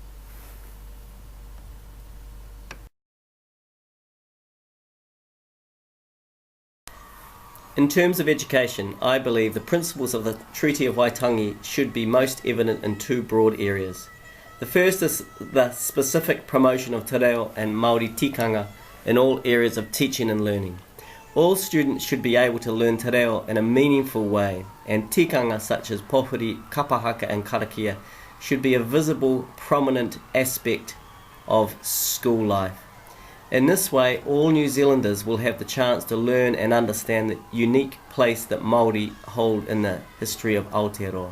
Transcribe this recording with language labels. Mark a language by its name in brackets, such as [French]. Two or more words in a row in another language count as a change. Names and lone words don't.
[English] In terms of education, I believe the principles of the Treaty of Waitangi should be most evident in two broad areas. The first is the specific promotion of [Māori] te reo [English] and [Māori] Māori tikanga [English] in all areas of teaching and learning. All students should be able to learn [Māori] te reo [English] in a meaningful way, and tikanga such as pohuri, kapahaka and karakia should be a visible, prominent aspect of school life. In this way, all New Zealanders will have the chance to learn and understand the unique place that Māori hold in the history of Aotearoa.